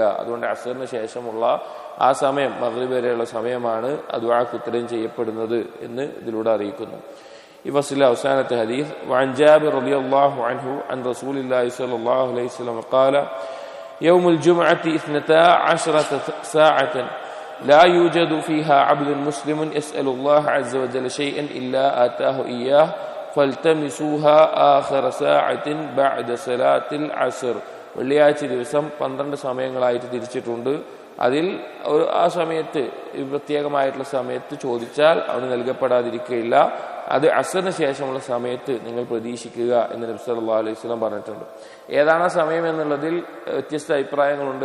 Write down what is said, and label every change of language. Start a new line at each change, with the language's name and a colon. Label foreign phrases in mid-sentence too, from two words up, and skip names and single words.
Malayalam: അതുകൊണ്ട് അസ്റിന് ശേഷമുള്ള ആ സമയം, മഗ്രിബ് വരെയുള്ള സമയമാണ് ദുആക്ക് ഉത്തരം ചെയ്യപ്പെടുന്നത് എന്ന് ഇതിലൂടെ അറിയിക്കുന്നു. ഈ ഫസ്ലിലെ അവസാനത്തെ ഹദീസ്,
Arabic: وعن جابر رضي الله عنه عن رسول الله صلى الله عليه وسلم قال يوم الجمعة 12 ساعة لا يوجد فيها عبد مسلم يسأل الله عز وجل شيئا إلا آتاه إياه فالتمسوها آخر ساعة بعد صلاة العصر.
Malayalam: വെള്ളിയാഴ്ച ദിവസം 12 സമയങ്ങളായിട്ട് തിരിച്ചിട്ടുണ്ട്. അതിൽ ആ സമയത്ത്, പ്രത്യേകമായിട്ടുള്ള സമയത്ത് ചോദിച്ചാൽ അവന് നൽകപ്പെടാതിരിക്കുകയില്ല. അത് അസ്റിന് ശേഷമുള്ള സമയത്ത് നിങ്ങൾ പ്രതീക്ഷിക്കുക എന്ന് നബി
Arabic: صلى الله عليه وسلم
Malayalam: പറഞ്ഞിട്ടുണ്ട്. ഏതാണ് ആ സമയം എന്നുള്ളതിൽ വ്യത്യസ്ത അഭിപ്രായങ്ങളുണ്ട്.